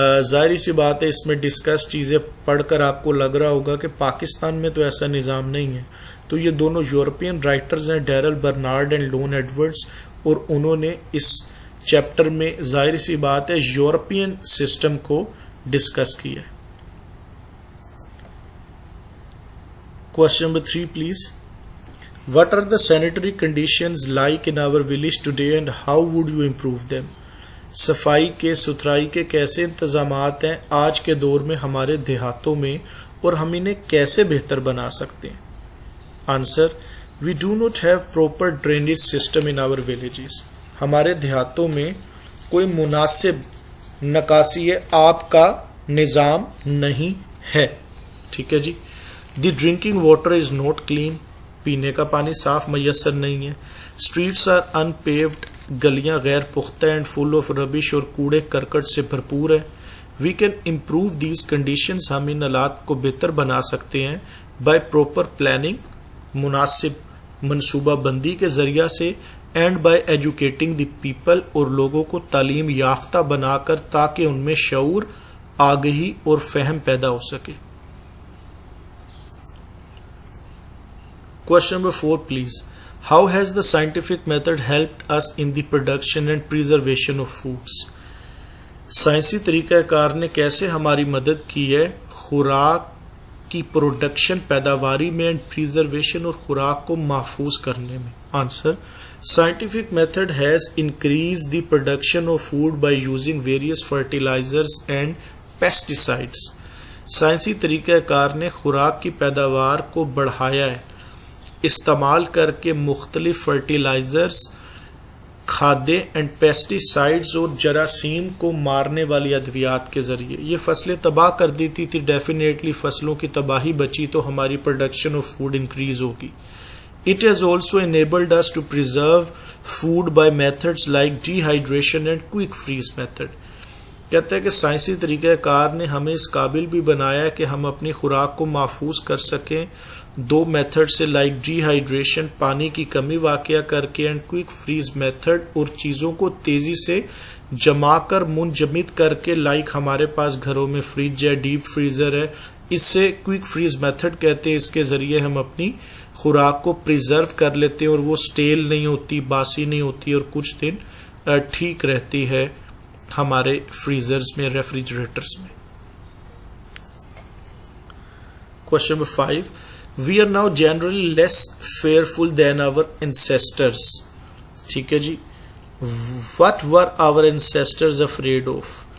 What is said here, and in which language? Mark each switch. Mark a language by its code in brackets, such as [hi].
[ur] ظاہری سی بات ہے، اس میں ڈسکس چیزیں پڑھ کر آپ کو لگ رہا ہوگا کہ پاکستان میں تو ایسا نظام نہیں ہے. تو یہ دونوں یورپین رائٹرز ہیں، Darrell Bernard and loan Edwards, اور انہوں نے اس چیپٹر میں ظاہر سی بات ہے یورپین سسٹم کو ڈسکس کیا ہے. [en] Question number 3 please. What are the sanitary conditions like in our village today and how would you improve them? [ur] صفائی کے، ستھرائی کے کیسے انتظامات ہیں آج کے دور میں ہمارے دیہاتوں میں، اور ہم انہیں کیسے بہتر بنا سکتے ہیں؟ Answer: [en] We do not have proper drainage system in our villages. [ur] ہمارے دیہاتوں میں کوئی مناسب نکاسی آب کا نظام نہیں ہے. ٹھیک ہے جی. [en] the drinking water is not clean, [ur] پینے کا پانی صاف میسر نہیں ہے. [en] streets are unpaved, [ur] گلیاں غیر پختہ [en] and full of rubbish, [ur] اور کوڑے کرکٹ سے بھرپور ہے. [en] we can improve these conditions, [ur] ہم ان حالات کو بہتر بنا سکتے ہیں [en] by proper planning, [ur] مناسب منصوبہ بندی کے ذریعہ سے. [en] and by educating the people, [ur] اور لوگوں کو تعلیم یافتہ بنا کر، تاکہ ان میں شعور، آگہی اور فہم پیدا ہو سکے. [en] Question number 4 please. How has the scientific method helped us in the production and preservation of foods? [ur] سائنسی طریقہ کار نے کیسے ہماری مدد کی ہے خوراک کی پروڈکشن، پیداواری میں، اینڈ پریزرویشن، اور خوراک کو محفوظ کرنے میں؟ Answer: [en] Scientific method has increased the production of food by using various fertilizers and pesticides. [ur] سائنسی طریقہ کار نے خوراک کی پیداوار کو بڑھایا ہے استعمال کر کے مختلف فرٹیلائزرز، کھادیں، اینڈ پیسٹی سائڈز، اور جراثیم کو مارنے والی ادویات کے ذریعے. یہ فصلیں تباہ کر دیتی تھی، ڈیفینیٹلی فصلوں کی تباہی بچی تو ہماری پروڈکشن آف فوڈ انکریز ہوگی. [en] It has also enabled us to preserve food by methods like dehydration and quick freeze method. [ur] کہتا ہے کہ سائنسی طریقہ کار نے ہمیں اس قابل بھی بنایا کہ ہم اپنی خوراک کو محفوظ کر سکیں دو میتھڈ سے، لائک ڈی ہائیڈریشن، پانی کی کمی واقع کر کے، اینڈ کوئک فریز میتھڈ، اور چیزوں کو تیزی سے جما کر منجمد کر کے، لائک ہمارے پاس گھروں میں فریج ہے، ڈیپ فریزر ہے. اس سے کوئک فریز میتھڈ کہتے ہیں. اس کے ذریعے ہم اپنی خوراک کو پریزرو کر لیتے ہیں، اور وہ سٹیل نہیں ہوتی، باسی نہیں ہوتی، اور کچھ دن ٹھیک رہتی ہے ہمارے فریزرز میں، ریفریجریٹرز میں. [en] Question number 5. We are now generally less fearful than our ancestors. [ur] ٹھیک ہے جی. [en] What were our ancestors afraid of?